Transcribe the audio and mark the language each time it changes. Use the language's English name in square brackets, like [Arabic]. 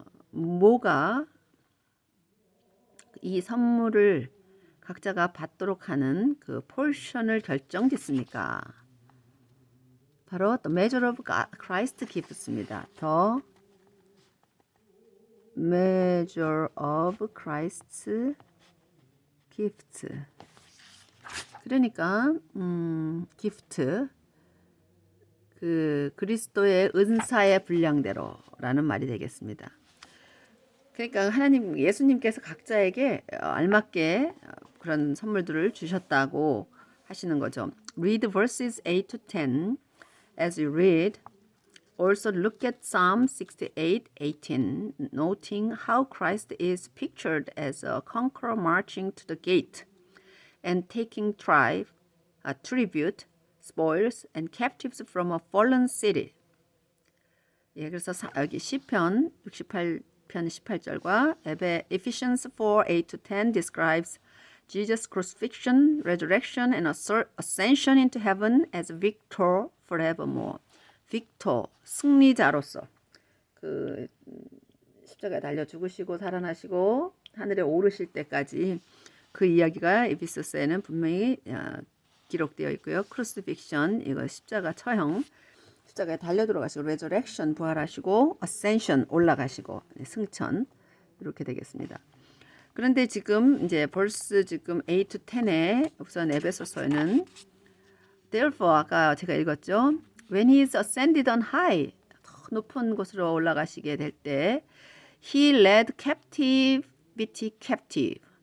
[Korean] 뭐가 이 선물을 각자가 받도록 하는 그 포션을 결정짓습니까? 바로 [English] the measure of Christ gifts입니다. The measure of Christ's gifts. [Korean] 그러니까 gift 그 그리스도의 은사의 분량대로라는 말이 되겠습니다. 그러니까 하나님 예수님께서 각자에게 알맞게 그런 선물들을 주셨다고 하시는 거죠. [English] Read verses 8 to 10 as you read. Also look at Psalm 68:18, noting how Christ is pictured as a conqueror marching to the gate and taking tribute, spoils, and captives from a fallen city. [Korean] 예, 그래서 여기 시편 68편 18절과 [English] Ephesians 4:8 to 10 describes Jesus' crucifixion, resurrection, and ascension into heaven as victor forevermore. [Korean] 빅토, 승리자로서 그 십자가에 달려 죽으시고 살아나시고 하늘에 오르실 때까지 그 이야기가 에베소서에는 분명히 기록되어 있고요. 크루시픽션, 이거 십자가 처형, 십자가에 달려 들어가시고 레저렉션 부활하시고 어센션 올라가시고 승천 이렇게 되겠습니다. 그런데 지금 이제 벌스 지금 8 to 10에 우선 에베소서에는 therefore 아까 제가 읽었죠. [English] When he is ascended on high, [Korean] 더 높은 곳으로 올라가시게 될 때, [English] he led captivity captive.